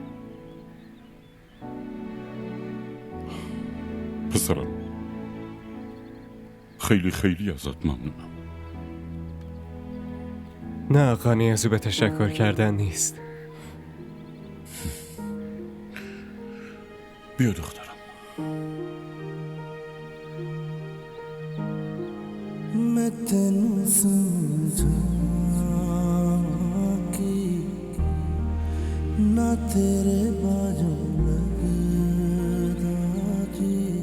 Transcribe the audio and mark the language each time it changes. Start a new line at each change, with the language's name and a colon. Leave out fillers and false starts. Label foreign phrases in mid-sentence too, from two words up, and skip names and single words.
Persian: پسرم خیلی خیلی ازت ممنونم. نه آقا، نیازی به تشکر کردن نیست. بیا دخترم.
Punjabi: ਮੈਂ ਤੈਨੂੰ ਸਮਝਾਵਾਂ ਕਿ ਨਾ ਤੇਰੇ ਬਾਜੂ ਲਗਦਾ ਜੀ